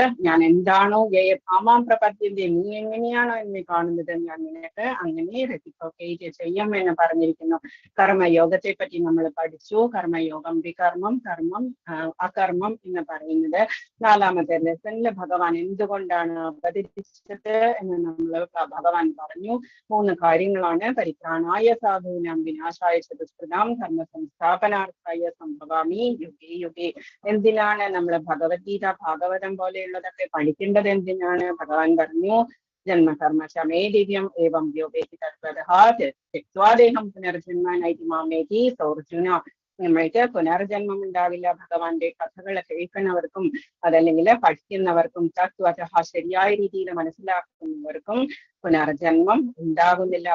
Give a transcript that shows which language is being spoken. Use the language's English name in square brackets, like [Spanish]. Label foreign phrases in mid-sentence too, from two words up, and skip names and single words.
[Malayalam] ഞാൻ എന്താണോ [Sanskrit] യഥാമാം പ്രപദ്യന്തേ, [Malayalam] നീ എങ്ങനെയാണോ എന്നെ കാണുന്നത് ഞാൻ നിനക്ക് അങ്ങനെ റെസിപ്രോക്കേറ്റ് ചെയ്യാം എന്ന് പറഞ്ഞിരിക്കുന്നു. കർമ്മയോഗത്തെ പറ്റി നമ്മൾ പഠിച്ചു. കർമ്മയോഗം വികർമ്മം, കർമ്മം, അകർമ്മം എന്ന് പറയുന്നത്. നാലാമത്തെ ലെസണിൽ ഭഗവാൻ എന്ത് എന്തുകൊണ്ടാണ് അവതരിച്ചത് എന്ന് നമ്മൾ ഭഗവാൻ പറഞ്ഞു. 3 കാര്യങ്ങളാണ്. [Sanskrit] പരിത്രാണായ സാധൂനാം വിനാശായ ചതുഷ്കൃതാം ധർമ്മ സംസ്ഥാപനാർത്ഥായ സംഭവാമി യുഗേ യുഗേ. [Malayalam] എന്തിനാണ് നമ്മൾ ഭഗവത്ഗീത ഭാഗവതം പോലെയുള്ളതൊക്കെ പഠിക്കേണ്ടത്? എന്തിനാണ്? ഭഗവാൻ പറഞ്ഞു, [Sanskrit] ജന്മകർമ്മ ശമേ ദിവ്യം ഏവം വ്യോപേതി തത്വദേഹം പുനർജന്മനായിട്ട് മാമേതി സൗർജുന. [Malayalam] നമ്മൾക്ക് പുനർജന്മം ഉണ്ടാവില്ല. ഭഗവാന്റെ കഥകൾ കേൾക്കുന്നവർക്കും അതല്ലെങ്കിൽ പഠിക്കുന്നവർക്കും തത്വതഃ ശരിയായ രീതിയിൽ മനസ്സിലാക്കുന്നവർക്കും പുനർജന്മം ഉണ്ടാകുന്നില്ല.